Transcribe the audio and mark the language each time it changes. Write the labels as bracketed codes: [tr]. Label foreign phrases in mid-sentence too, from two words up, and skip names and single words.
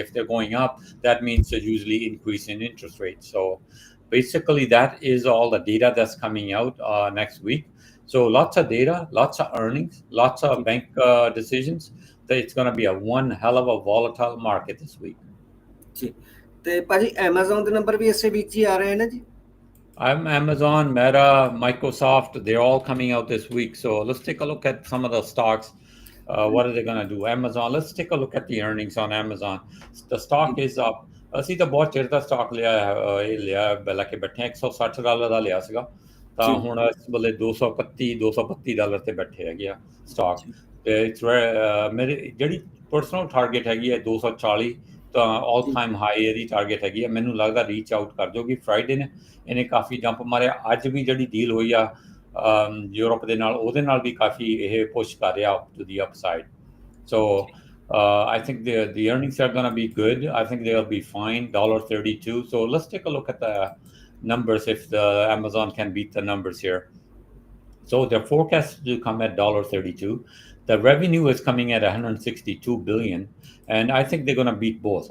[en] If they're going up, that means a usually increase in interest rates. So basically, that is all the data that's coming out next week. So lots of data, lots of earnings, lots of bank decisions. It's going to be one hell of a volatile market this week. [pa] ਜੀ ਤੇ ਭਾਜੀ Amazon ਦੇ ਨੰਬਰ ਵੀ ਇਸੇ ਵੀਕ ਹੀ ਆ ਰਹੇ ਨੇ ਜੀ? [en] Amazon, Meta, Microsoft, they're all coming out this week. So let's take a look at some of the stocks. What are they going to do? Amazon, let's take a look at the earnings on Amazon. The stock is up. [pa] ਅਸੀਂ ਤਾਂ ਬਹੁਤ ਚਿਰ ਦਾ ਸਟਾਕ ਲਿਆ ਲੈ ਕੇ ਬੈਠੇ ਹਾਂ। $160 ਦਾ ਲਿਆ ਸੀਗਾ, ਤਾਂ ਹੁਣ ਇਸ ਵੇਲੇ $232 ਤੇ ਬੈਠੇ ਹੈਗੇ ਆ ਸਟਾਕ। ਤੇ ਮੇਰੀ ਜਿਹੜੀ [en] personal target [pa] ਹੈਗੀ ਹੈ 240, ਤਾਂ [en] all time high [pa] ਇਹਦੀ ਟਾਰਗੇਟ ਹੈਗੀ ਹੈ। ਮੈਨੂੰ ਲੱਗਦਾ [en] reach out [pa] ਕਰ ਜਾਊਗੀ। ਫਰਾਈਡੇ ਨੇ ਇਹਨੇ ਕਾਫੀ ਜੰਪ ਮਾਰਿਆ। ਅੱਜ ਵੀ ਜਿਹੜੀ ਡੀਲ ਹੋਈ ਆ ਯੂਰਪ ਦੇ ਨਾਲ, ਉਹਦੇ ਨਾਲ ਵੀ ਕਾਫੀ ਇਹ ਪੁਸ਼ ਕਰ ਰਿਹਾ [en] to the upside. ਸੋ I think the earnings are going to be good. I think they'll be fine, $32. So let's take a look at the numbers if the Amazon can beat the numbers here. So they're forecasted to come at $32. The revenue is coming at $162 billion, and I think they're going to beat both.